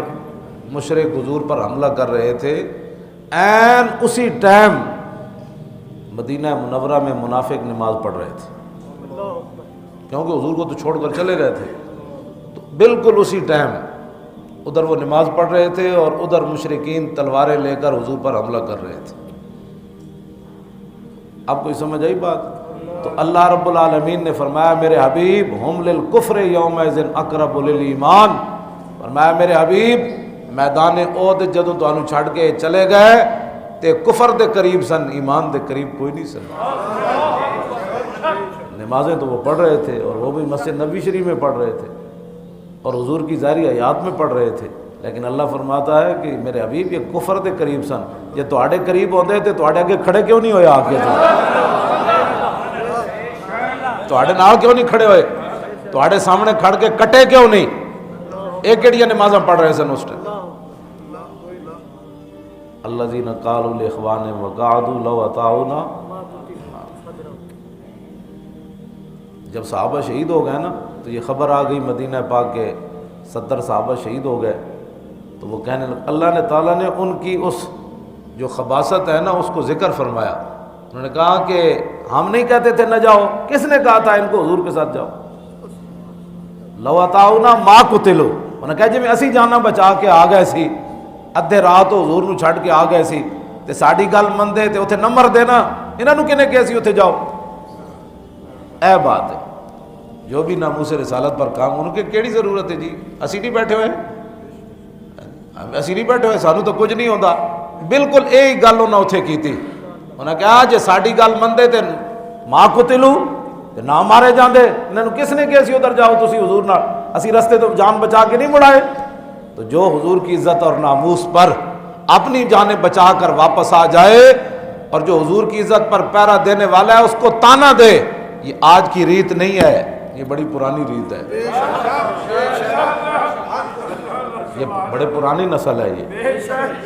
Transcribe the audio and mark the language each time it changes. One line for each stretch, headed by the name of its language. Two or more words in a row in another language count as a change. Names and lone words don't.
Urdu: مشرک حضور پر حملہ کر رہے تھے، عین اسی ٹائم مدینہ منورہ میں منافق نماز پڑھ رہے تھے، کیونکہ حضور کو تو چھوڑ کر چلے گئے تھے، تو بالکل اسی ٹائم ادھر وہ نماز پڑھ رہے تھے اور ادھر مشرکین تلواریں لے کر حضور پر حملہ کر رہے تھے۔ آپ کو سمجھ آئی بات؟
Punjabi: تو اللہ رب العالمین نے فرمایا میرے حبیب
Arabic: ہم للکفر یومئذ اقرب للایمان،
Punjabi: فرمایا میرے حبیب میدان احد جدوں تانوں چھڈ کے چلے گئے تے کفر دے قریب سن، ایمان دے قریب کوئی نہیں سن۔
Urdu: نمازیں تو وہ پڑھ رہے تھے اور وہ بھی مسجد نبوی شریف میں پڑھ رہے تھے اور حضور کی ظاہری حیات میں پڑھ رہے تھے، لیکن اللہ فرماتا ہے کہ میرے حبیب
Punjabi: یہ کفر دے قریب سن، یہ تواڈے قریب ہوندے تے تواڈے اگے کھڑے کیوں نہیں ہوئے؟ آ کے تواڈے نال کیوں نہیں کھڑے ہوئے؟ تواڈے سامنے کھڑ کے کٹے کیوں نہیں؟ ایک کیڑیاں نمازاں پڑھ رہے سن اس ٹائم.
Arabic: الذین قالوا لاخوانہم وقعدوا لو اطاعونا.
Urdu: جب صحابہ شہید ہو گئے نا تو یہ خبر آ گئی مدینہ پاک کے 70 صحابہ شہید ہو گئے، تو وہ کہنے لگے، اللہ نے تعالیٰ نے ان کی اس جو خباثت ہے نا اس کو ذکر فرمایا. انہوں نے کہا کہ ہم نہیں کہتے تھے نہ جاؤ، کس نے کہا تھا ان کو حضور کے ساتھ جاؤ؟
Arabic: لو اطاعونا ما قتلوا.
Punjabi: انہوں نے کہا جی میں اسی جانا بچا کے آ گئے سی، ادھے رات حضور نو چھڈ کے آ گئے سی تے ساڈی گل مندے تے اوتھے نہ مردے نا، انہاں نو کنے کہیا سی اوتھے جاؤ. اے بات ہے جو بھی ناموس رسالت پر کام ان کے کیڑی ضرورت ہے جی؟ اسی نہیں بیٹھے ہوئے، اسی نہیں بیٹھے ہوئے، سانو تو کچھ نہیں ہوندا. بالکل یہی گل انہاں اتھے کیتی. انہاں کہا جے ساڈی گل مندے تے
Arabic: ما قتلوا
Punjabi: تے نہ مارے جاندے، انہاں نو کس نے کہیا سی ادھر جاؤ تسی حضور نال، اسی رستے تو جان بچا کے نہیں مڑائے.
Urdu: تو جو حضور کی عزت اور ناموس پر اپنی جانیں بچا کر واپس آ جائے اور جو حضور کی عزت پر پہرا دینے والا ہے اس کو تانا دے، یہ آج کی ریت نہیں ہے، یہ بڑی پرانی ریت ہے، یہ بڑے پرانی نسل ہے یہ.